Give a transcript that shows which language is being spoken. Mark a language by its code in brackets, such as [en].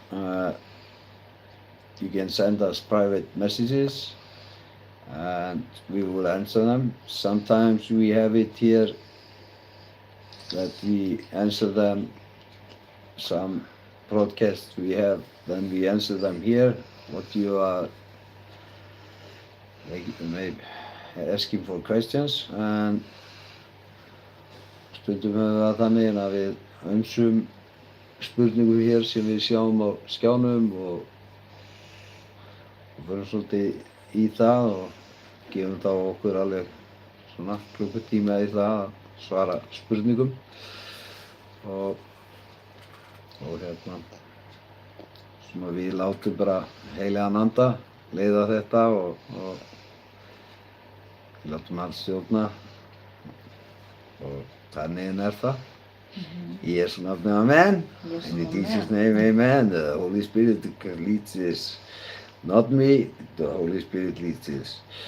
[en] you can send us private messages and we will answer them. Sometimes we have it here that we answer them. Some broadcasts we have, then we answer them here. What you are maybe asking for questions, and [is] stundum höfum við það þannig að við ansum spurningum hér sem við sjáum á skjánum og förum svolítið í það og gefum þá okkur alveg svona klukkutíma í það að svara spurningum og svona við látum bara Heilagan Anda leiða þetta og við látum hann stjórna og þannig það. Í Jesú nafni, amen. [en] And in Jesus' name, amen. The Holy Spirit leads this. Not me, the Holy Spirit leads this.